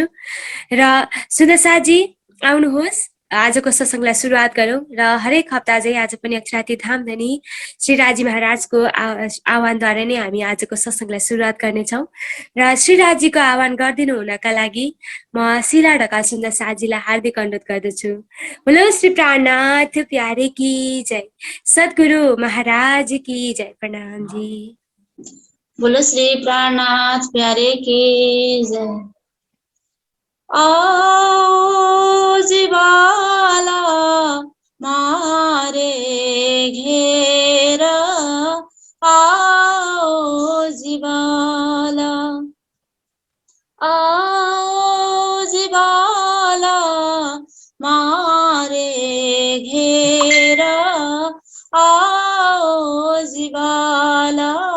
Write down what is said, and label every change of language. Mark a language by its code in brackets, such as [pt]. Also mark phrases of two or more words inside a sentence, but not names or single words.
[ne] र सुन्दर साथी आउनुहोस्, आजको सत्सङ्गलाई सुरुवात गरौँ। र हरेक हप्ता चाहिँ आज पनि अक्षराती धामधनी श्री राजी महाराजको आह्वानद्वारा नै हामी आजको सत्सङ्गलाई सुरुवात गर्नेछौँ। र श्री राजीको आह्वान गरिदिनु हुनका लागि म शिला ढकाल सुन्दर साथीलाई हार्दिक अनुरोध गर्दछु। [hi] बोलो श्री प्राणनाथ प्यारे की जय, सद्गुरु महाराज की जय। प्रणाम जी। बोलो श्री प्राणनाथ प्यारे की जय। आओ जीवाला मारे घेरा, आओ जीवाला, आओ जीवाला मारे घेरा, आओ जीवाला